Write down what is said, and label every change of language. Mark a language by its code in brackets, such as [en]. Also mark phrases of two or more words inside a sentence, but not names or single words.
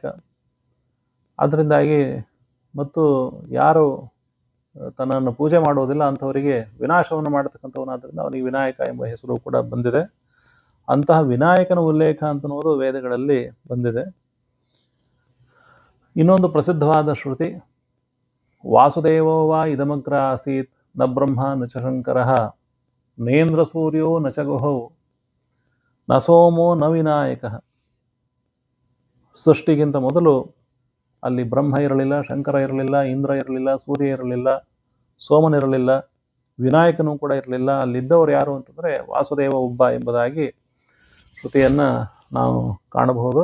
[kn] ಅದರಿಂದಾಗಿ ಮತ್ತು ಯಾರು ತನ್ನನ್ನು ಪೂಜೆ ಮಾಡುವುದಿಲ್ಲ ಅಂಥವರಿಗೆ ವಿನಾಶವನ್ನು ಮಾಡತಕ್ಕಂಥವನಾದ್ದರಿಂದ ಅವನಿಗೆ ವಿನಾಯಕ ಎಂಬ ಹೆಸರು ಕೂಡ ಬಂದಿದೆ. ಅಂತಹ ವಿನಾಯಕನ ಉಲ್ಲೇಖ ಅಂತನ್ನುವುದು ವೇದಗಳಲ್ಲಿ ಬಂದಿದೆ. ಇನ್ನೊಂದು ಪ್ರಸಿದ್ಧವಾದ ಶ್ರುತಿ, [sa] ವಾಸುದೇವೋ ವಾ ಇದಮಗ್ರ ಆಸೀತ್ ನ ಬ್ರಹ್ಮ ನ ಚ ಶಂಕರಃ ನೇಂದ್ರ ಸೂರ್ಯೋ ನ ಚ ಗುಹೌ ನ ಸೋಮೋ ನ ವಿನಾಯಕಃ. [kn] ಸೃಷ್ಟಿಗಿಂತ ಮೊದಲು ಅಲ್ಲಿ ಬ್ರಹ್ಮ ಇರಲಿಲ್ಲ, ಶಂಕರ ಇರಲಿಲ್ಲ, ಇಂದ್ರ ಇರಲಿಲ್ಲ, ಸೂರ್ಯ ಇರಲಿಲ್ಲ, ಸೋಮನಿರಲಿಲ್ಲ, ವಿನಾಯಕನೂ ಕೂಡ ಇರಲಿಲ್ಲ. ಅಲ್ಲಿದ್ದವರು ಯಾರು ಅಂತಂದರೆ ವಾಸುದೇವ ಒಬ್ಬ ಎಂಬುದಾಗಿ ಶ್ರುತಿಯನ್ನು ನಾವು ಕಾಣಬಹುದು.